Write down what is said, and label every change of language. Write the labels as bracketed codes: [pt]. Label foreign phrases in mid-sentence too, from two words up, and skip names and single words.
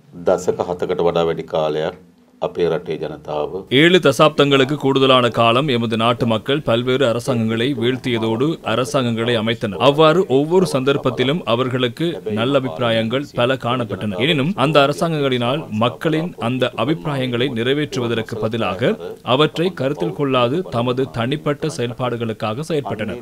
[si] දශක 7කට වඩා වැඩි කාලයක් අපේ රටේ ජනතාව [ta] 7 தசாப்தங்களுக்கு கூடுதலான காலம் எமது நாட்டு மக்கள் பல்வேறு அரசாங்கங்களை வீழ்த்தியதோடு அரசாங்கங்களை அமைத்தனர். அவ்வாறு ஒவ்வொரு சந்தர்ப்பத்திலும் அவர்களுக்கு நல்ல அபிப்பிராயங்கள் பல காணப்பட்டன. எனினும் அந்த அரசாங்கங்களினால் மக்களின் அந்த அபிப்பிராயங்களை நிறைவேற்றுவதற்கு பதிலாக அவற்றை கருத்தில் கொள்ளாது தமது தனிப்பட்ட செயல்பாடுகளுக்காக செயற்பட்டனர்.